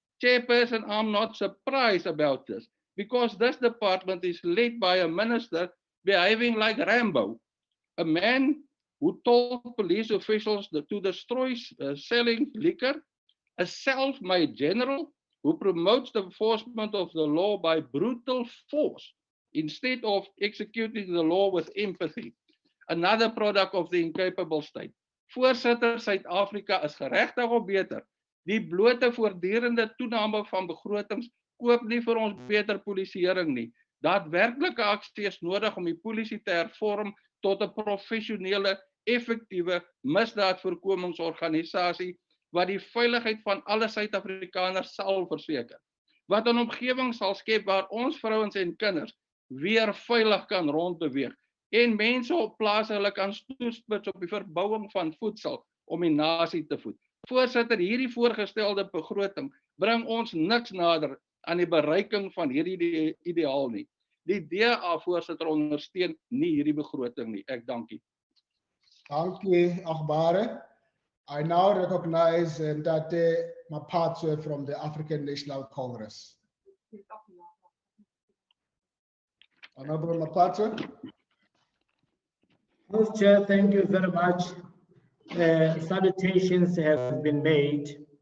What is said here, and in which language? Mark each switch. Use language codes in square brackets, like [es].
[en] Chairperson, I'm not surprised about this because this department is led by a minister behaving like Rambo, a man who told police officials to destroy selling liquor, a self-made general who promotes the enforcement of the law by brutal force instead of executing the law with empathy. Another product of the incapable state. [af] Voorsitter, Suid-Afrika is geregtig op beter. Die blote voortdurende toename van begrotings koop nie vir ons beter polisieering nie. Daadwerklike aksie is nodig om die polisie te hervorm tot 'n professionele, effektiewe misdaadvoorkomingsorganisasie wat die veiligheid van alle Suid-Afrikaners sal verseker. Wat 'n omgewing sal skep waar ons vrouens en kinders weer veilig kan rondbeweeg en mense op plase hulle kan toespits op die verbouing van voedsel om die nasie te voed. Voorsitter, hierdie voorgestelde begroting bring ons niks nader aan die bereiking van hierdie ideaal nie. Die DA, voorsitter, ondersteun nie hierdie begroting nie. Ek dankie. Dankie, Agbare. [en] I now recognize Ntate Mapatso from the African National Congress. Honorable Mapatso. Mr. Chair, thank you very much. Salutations have been made.